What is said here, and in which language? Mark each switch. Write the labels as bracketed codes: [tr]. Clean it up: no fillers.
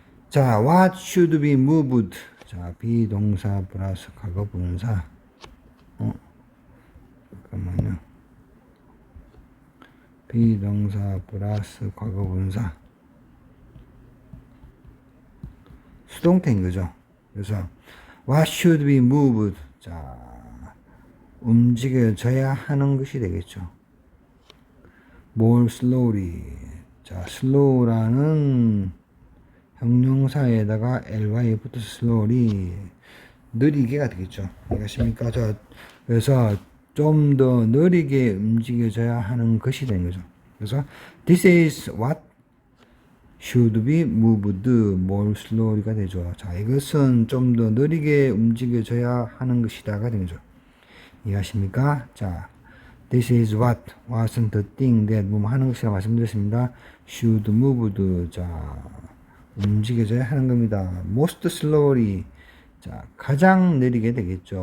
[en] 자, what should be moved. [ko] 자, 비동사 플러스 과거 분사. 잠깐만요. 비동사 플러스 과거 분사. 수동태인 거죠. [en] 그래서 what should be moved. [ko] 자, 움직여져야 하는 것이 되겠죠. [en] more slowly. [ko] 자, slow라는 형용사에다가 ly 붙어서 slowly 느리게가 되겠죠. 이해하십니까? 그래서 좀 더 느리게 움직여져야 하는 것이 되는 거죠. [en] 그래서 this is what should be moved more slowly [ko] 가 되죠. 자, 이것은 좀 더 느리게 움직여져야 하는 것이다가 되는 거죠. 이해하십니까? 자, [en] this is what [ko] 은 [en] the thing that [ko] 뭐 하는 것이라 말씀드렸습니다. [en] should moved. [ko] 자, 움직여져야 하는 겁니다. [en] most slowly. [ko] 자, 가장 느리게 되겠죠.